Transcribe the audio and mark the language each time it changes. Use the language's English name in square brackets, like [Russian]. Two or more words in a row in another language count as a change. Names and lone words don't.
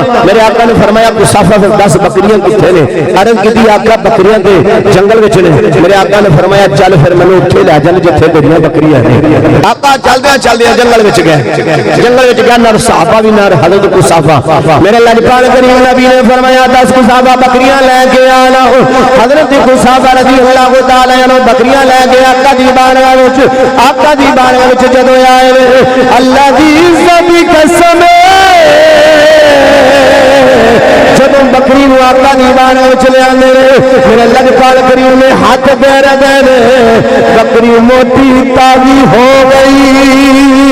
[Punjabi] ਮੇਰੇ ਆਕਾ ਨੇ ਫ਼ਰਮਾਇਆ ਗੁੱਸਾਫ਼ਾ ਫਿਰ 10 ਬੱਕਰੀਆਂ ਕਿੱਥੇ ਨੇ? ਅਰਜ਼ ਕੀ ਆਕਾ ਬੱਕਰੀਆਂ ਤੇ ਜੰਗਲ ਵਿਚ ਨੇ। ਮੇਰੇ ਆਕਾ ਨੇ ਫ਼ਰਮਾਇਆ ਚੱਲ ਫਿਰ ਮੈਨੂੰ ਉੱਥੇ ਲੈ ਚੱਲ ਜਿੱਥੇ ਤੇਰੀਆਂ ਬੱਕਰੀਆਂ ਨੇ। ਆਕਾ ਚੱਲਦੇ ਚੱਲਦੇ ਜੰਗਲ ਵਿਚ ਗਿਆ ਨਾਲ ਸਹਾਬਾ ਭੀ ਨਾਲ ਹਜ਼ਰਤ ਗੁੱਸਾਫ਼ਾ। ਮੇਰੇ ਲਜਪਾਲ ਕਰੀਮ ਨਬੀ ਨੇ ਫ਼ਰਮਾਇਆ 10 ਗੁੱਸਾਫ਼ਾ ਬੱਕਰੀਆਂ ਲੈਕੇ ਆਣਾ। ਹਜ਼ਰਤ ਗੁੱਸਾਫ਼ਾ [Arabic] رضي الله تعالى عنه [Punjabi] ਬੱਕਰੀਆਂ ਲੈਕੇ ਆਕਾ ਦੀ ਬਾਰਗਾਹ ਵਿਚ ਜਦੋਂ ਆਏ ਅੱਲਾਹ ਦੀ ਇੱਜ਼ਤ ਦੀ ਕਸਮ ਜਦੋਂ ਬੱਕਰੀ ਨੂੰ ਆਕਾ ਦੀ ਬਾਰਗਾਹ ਵਿਚ ਲੈ ਆਂਦੇ ਮੇਰੇ ਲਜਪਾਲ ਕਰੀਮ ਨੇ ਹੱਥ ਪੈਰ ਦੇ ਬੱਕਰੀ ਮੋਟੀ ਤਾਜ਼ੀ ਹੋ ਗਈ।